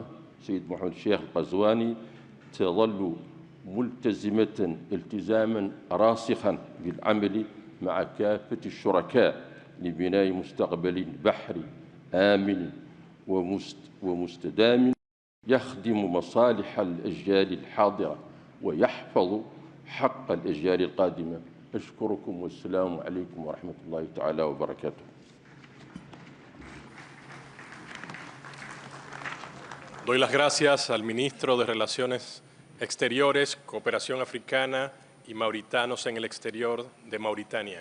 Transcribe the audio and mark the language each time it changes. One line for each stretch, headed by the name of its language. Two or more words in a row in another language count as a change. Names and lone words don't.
Arabic: سيد محمد الشيخ القزواني تظل ملتزمة التزاماً راسخاً بالعمل مع كافة الشركاء لبناء مستقبل بحري آمن ومستدام يخدم مصالح الأجيال الحاضرة ويحفظ حق الأجيال القادمة. أشكركم والسلام عليكم ورحمة الله تعالى وبركاته.
Spanish: Doy las gracias al ministro de Relaciones Exteriores, Cooperación Africana y Mauritanos en el Exterior de Mauritania.